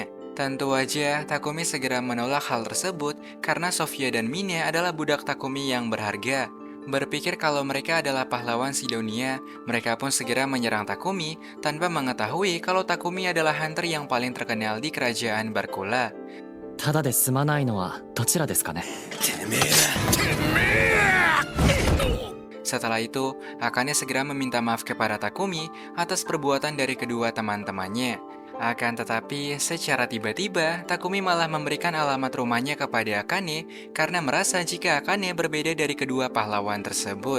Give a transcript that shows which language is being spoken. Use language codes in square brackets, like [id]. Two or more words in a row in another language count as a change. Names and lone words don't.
[id] Tentu aja, Takumi segera menolak hal tersebut karena Sofia dan Mine adalah budak Takumi yang berharga. Berpikir kalau mereka adalah pahlawan Sidonia, mereka pun segera menyerang Takumi tanpa mengetahui kalau Takumi adalah hunter yang paling terkenal di kerajaan Barkula. [ja] ただで済まないのはどちらですかね。 [id] Setelah itu, Akane segera meminta maaf kepada Takumi atas perbuatan dari kedua teman-temannya. Akan tetapi, secara tiba-tiba, Takumi malah memberikan alamat rumahnya kepada Akane karena merasa jika Akane berbeda dari kedua pahlawan tersebut.